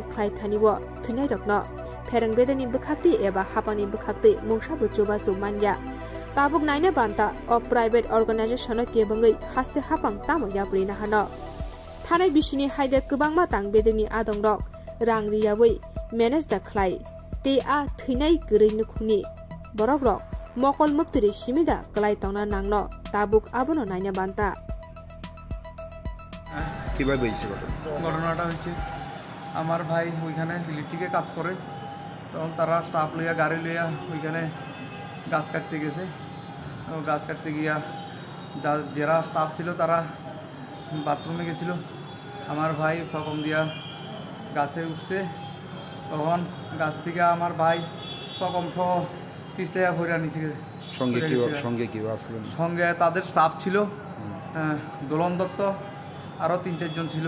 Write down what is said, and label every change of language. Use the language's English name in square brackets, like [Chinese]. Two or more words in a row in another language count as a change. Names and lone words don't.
[Kok Borok] khlai thaniwo thnai rokno pherang bedani bukhakti eba hapani bukhakti mungsa buchuba sumanya tabuk naina banta o [English] private organization [Kok Borok] ke bangai haste hapang tamo yapri na hano thanai bisini haide kubangma tang bedani adong rok rang riyawai manage the khlai te a thinai grai nukhuni borok rok mokol muktri simida klai tongna nangno tabuk abono naina banta [Bangla] কিভাবে হয়েছে ঘটনাটা হয়েছে আমার ভাই ওইখানে ইলেকট্রিকে কাজ করে তখন তারা স্টাফ লইয়া গাড়ি লইয়া ওইখানে গাছ কাটতে গেছে গাছ কাটতে গিয়া যারা স্টাফ ছিল তারা বাথরুমে গেছিল আমার ভাই সকম দিয়া গাছে উঠছে তখন গাছ থেকে আমার ভাই সকম সহ পিছলে ভরা নিচে গেছে সঙ্গে তাদের স্টাফ ছিল দোলন দত্ত আরও 3-4 জন ছিল